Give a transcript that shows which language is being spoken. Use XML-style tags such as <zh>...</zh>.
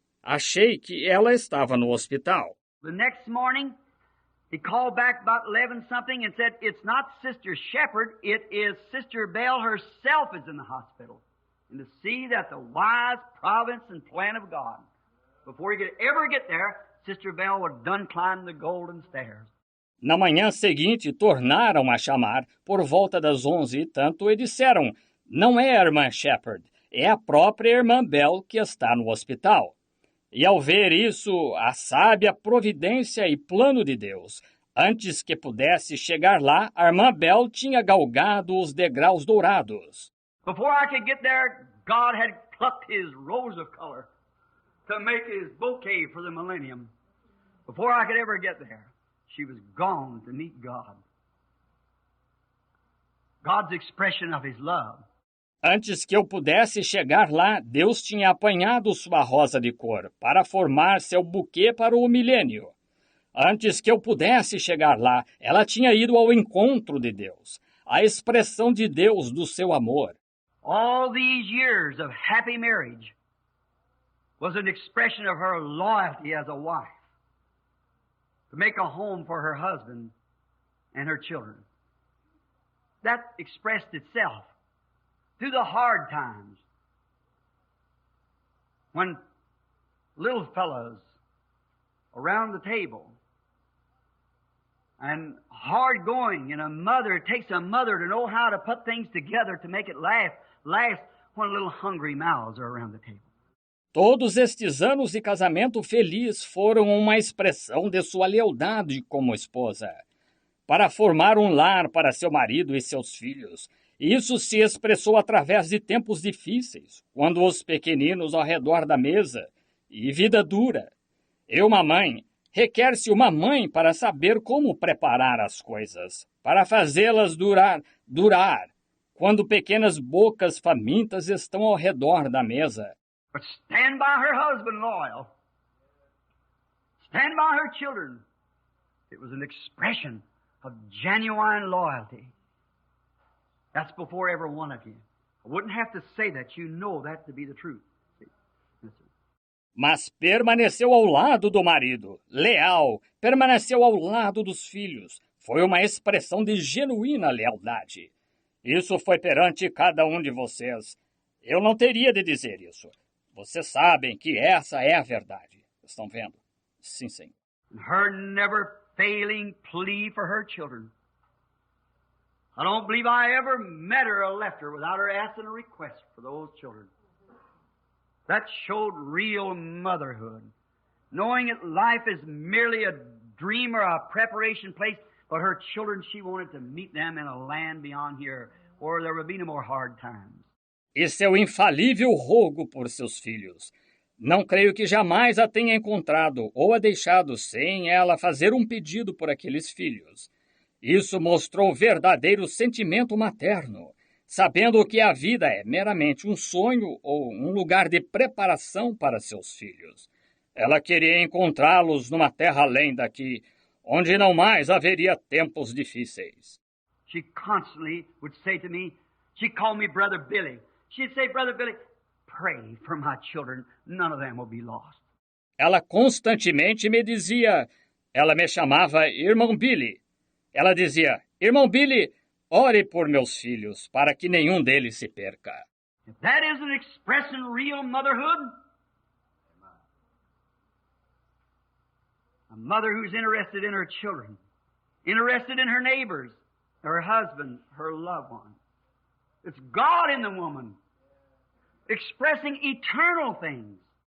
<pt>Achei que ela estava no hospital.</pt> <en>The next morning, he called back about 11-something and said, it's not Sister Shepherd, it is Sister Bell herself is in the hospital. And to see that the wise providence and plan of God, before he could ever get there, Sister Bell was done climbing the golden stairs.</en> <pt>Na manhã seguinte, tornaram a chamar, por volta das 11 e tanto, e disseram, não é a irmã Shepherd, é a própria irmã Bell que está no hospital. E ao ver isso, a sábia providência e plano de Deus, antes que pudesse chegar lá, a irmã Bell tinha galgado os degraus dourados.</pt> <en>Before I could get there, God had plucked his rose of color to make his bouquet for the millennium. Before I could ever get there, she was gone to meet God. God's expression of his love.</en> <pt>Antes que eu pudesse chegar lá, Deus tinha apanhado sua rosa de cor para formar seu buquê para o milênio. Antes que eu pudesse chegar lá, ela tinha ido ao encontro de Deus, a expressão de Deus do seu amor.</pt> <en>All these years of happy marriage was an expression of her loyalty as a wife to make a home for her husband and her children. That expressed itself through the hard times when little fellows around the table and hard going, and it takes a mother to know how to put things together to make it last when little hungry mouths are around the table.</en> <pt>Todos estes anos de casamento feliz foram uma expressão de sua lealdade como esposa, para formar um lar para seu marido e seus filhos. Isso se expressou através de tempos difíceis, quando os pequeninos ao redor da mesa, e vida dura. E uma mãe, requer-se uma mãe para saber como preparar as coisas, para fazê-las durar, quando pequenas bocas famintas estão ao redor da mesa.</pt> <en>But stand by her husband loyal. Stand by her children. It was an expression of genuine loyalty. That's before every one of you. I wouldn't have to say that. You know that to be the truth.</en> <pt>Mas permaneceu ao lado do marido, leal, permaneceu ao lado dos filhos. Foi uma expressão de genuína lealdade. Isso foi perante cada um de vocês. Eu não teria de dizer isso. Vocês sabem que essa é a verdade. Estão vendo? Sim, Senhor.</pt> <en>Her never failing plea for her children. I don't believe I ever met her or left her without her asking a request for those children. That showed real motherhood. Knowing that life is merely a dream or a preparation place, but her children, she wanted to meet them in a land beyond here where there would be no more hard times.</en> <pt>E seu infalível rogo por seus filhos. Não creio que jamais a tenha encontrado ou a deixado sem ela fazer um pedido por aqueles filhos. Isso mostrou verdadeiro sentimento materno, sabendo que a vida é meramente um sonho ou um lugar de preparação para seus filhos. Ela queria encontrá-los numa terra além daqui, onde não mais haveria tempos difíceis.</pt> <en>She constantly would say to me, she'd call me Brother Billy. She'd say, Brother Billy, pray for my children. None of them will be lost.</en> <pt>Ela constantemente me dizia, ela me chamava Irmão Billy. Ela dizia, Irmão Billy, ore por meus filhos, para que nenhum deles se perca.</pt> <en>If that isn't expressing real motherhood, a mother who's interested in her children, interested in her neighbors, her husband, her loved one. It's God in the woman, expressing eternal things.</en>